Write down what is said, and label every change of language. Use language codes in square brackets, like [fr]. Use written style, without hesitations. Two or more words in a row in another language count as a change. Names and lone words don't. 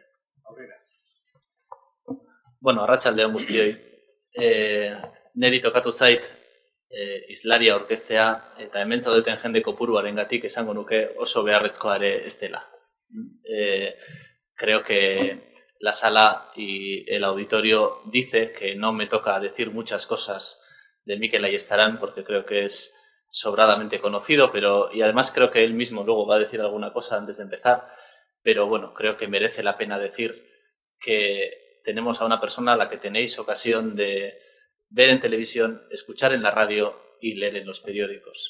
[eu] Aurrera. Bueno, arratsaldeon guztioi. Neri tokatu zait hizlaria aurkeztea eta hemen zaudeten jende kopuruarengatik esango nuke oso beharrezkoa ere ez dela. [es] Creo que la sala y el auditorio dice que no me toca decir muchas cosas de Mikel Ayestarán porque creo que es sobradamente conocido, y además creo que él mismo luego va a decir alguna cosa antes de empezar, pero bueno, creo que merece la pena decir que tenemos a una persona a la que tenéis ocasión de ver en televisión, escuchar en la radio y leer en los periódicos.